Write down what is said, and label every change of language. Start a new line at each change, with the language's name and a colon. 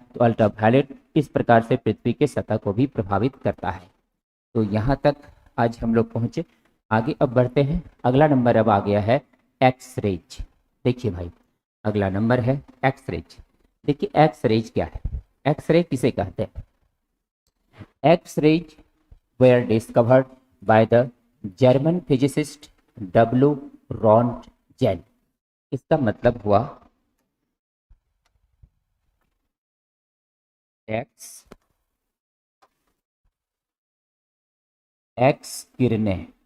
Hindi: तो अल्ट्रावायलेट इस प्रकार से पृथ्वी के सतह को भी प्रभावित करता है। तो यहाँ तक आज हम लोग पहुँचे। आगे अब बढ़ते हैं। अगला नंबर अब आ गया है एक्स रेज। देखिए भाई, अगला नंबर है एक्स रेज। देखिए एक्स रेज क्या है? एक्स रे किसे कहते हैं?
English: X rays were discovered by the German physicist W. Röntgen।
Hindi: इसका मतलब हुआ एक्स एक्स किरणें,